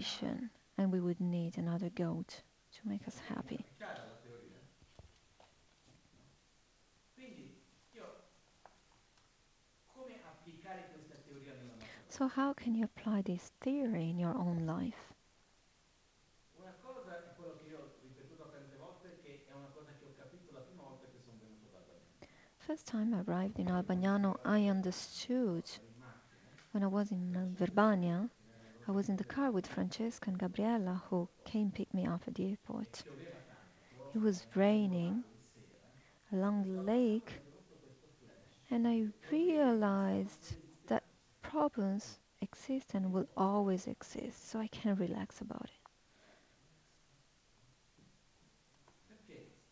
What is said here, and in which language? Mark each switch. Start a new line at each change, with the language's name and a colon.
English: situation, and we would need another goat to make us happy.
Italian: È chiara la teoria? No? Quindi io come applicare questa teoria nella nostra
English: So
Italian: vita?
English: how can you apply this theory in your own life?
Italian: Una cosa è quello che io ho ripetuto tante volte, che è una cosa che ho capito la prima volta che
English: first time I arrived in Albagnano, I understood when I was in Verbania. I was in the car with Francesca and Gabriella, who came pick me up at the airport. It was raining along the lake, and I realized that problems exist and will always exist, so I can relax about it.